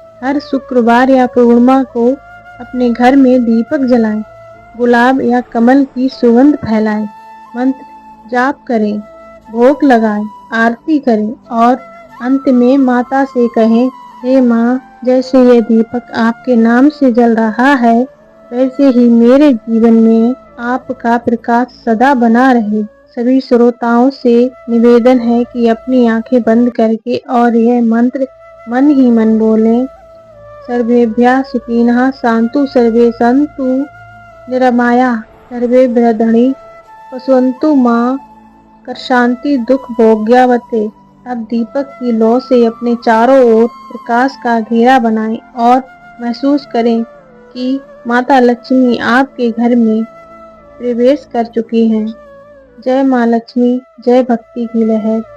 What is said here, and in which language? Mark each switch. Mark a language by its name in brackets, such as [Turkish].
[Hindi] हर शुक्रवार या पूर्णिमा को अपने घर में दीपक जलाएं, गुलाब या कमल की सुगंध फैलाएं, मंत्र जाप करें, भोग लगाएं, आरती करें और अंत में माता से कहें, हे माँ, जैसे ये दीपक आपके नाम से जल रहा है, वैसे ही मेरे जीवन में आपका प्रकाश सदा बना रहे। सभी श्रोताओं से निवेदन है कि अपनी आंखें बंद करके और यह मंत्र मन ही मन बोलें। [Sanskrit] सर्वेभ्यः सुखिनः सन्तु सर्वे सन्तु निरामया सर्वे भद्राणि पश्यन्तु मां शांति दुख भोग्यवते। [Hindi] अब दीपक की लौ से अपने चारों ओर प्रकाश का घेरा बनाएं और महसूस करें कि माता लक्ष्मी आपके घर में प्रवेश कर चुकी हैं। जय माँ लक्ष्मी, जय भक्ति की लहर।